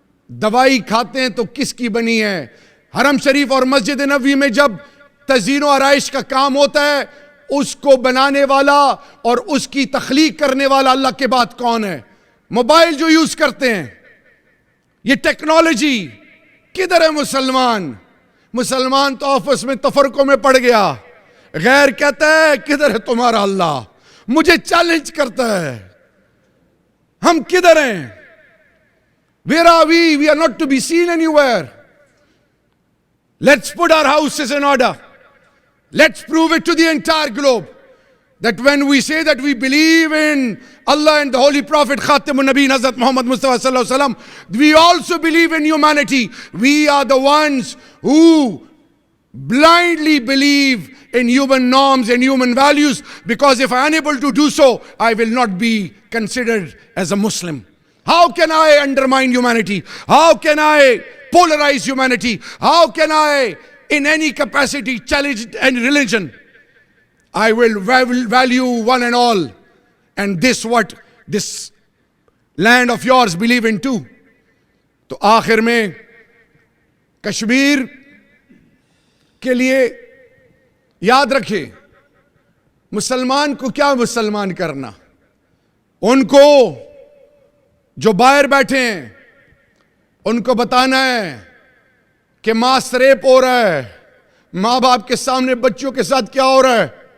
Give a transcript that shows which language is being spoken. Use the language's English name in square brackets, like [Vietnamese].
[Urdu] دوائی کھاتے ہیں تو کس کی بنی ہے؟ حرم شریف اور مسجد نبوی میں جب تزئین و آرائش کا کام ہوتا ہے، اس کو بنانے والا اور اس کی تخلیق کرنے والا اللہ کے بعد کون ہے؟ موبائل جو یوز کرتے ہیں، یہ ٹیکنالوجی، کدھر ہے مسلمان؟ مسلمان تو آفس میں تفرقوں میں پڑ گیا. غیر کہتا ہے کدھر ہے تمہارا اللہ؟ مجھے چیلنج کرتا ہے. ہم کدھر ہیں؟ [English] Where are we? We are not to be seen anywhere. Let's put our houses in order. Let's prove it to the entire globe that when we say that we believe in Allah and the Holy Prophet Khatamun Nabeen Hazrat Muhammad Mustafa Sallallahu Alaihi Wasallam, we also believe in humanity. We are the ones who blindly believe in human norms and human values, because if I am unable to do so, I will not be considered as a Muslim. How can I undermine humanity? How can I polarize humanity? How can I, in any capacity, challenge any religion? I will value one and all. And this land of yours believe in too. [Urdu] تو آخر میں کشمیر کے لیے یاد رکھے، مسلمان کو کیا مسلمان کرنا؟ ان کو جو باہر بیٹھے ہیں ان کو بتانا ہے کہ ماس ریپ ہو رہا ہے، ماں باپ کے سامنے بچوں کے ساتھ کیا ہو رہا ہے.